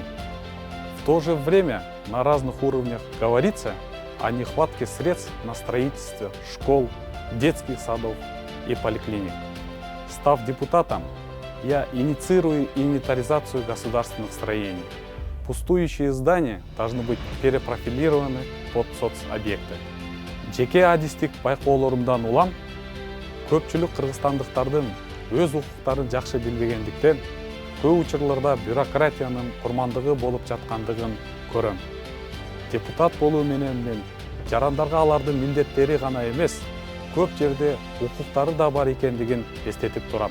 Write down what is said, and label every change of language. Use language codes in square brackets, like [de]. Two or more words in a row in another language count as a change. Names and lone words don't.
[ru] В то же время на разных уровнях говорится о нехватке средств на строительство школ, детских садов и поликлиник. Став депутатом, я инициирую инвентаризацию государственных строений. Пустующие здания должны быть перепрофилированы под соцобъекты. [ky] Жеке адистик байкоолорумдан улам, көпчүлүк кыргызстандыктардын өз укуктарын жакшы билбегендиктен көп учурларда бюрократиянын курмандыгы болуп жаткандыгын көрөм. Депутат болуу менен мен жарандарга алардын милдеттери гана эмес, көп жерде укуктары да бар экендигин эстетип турам.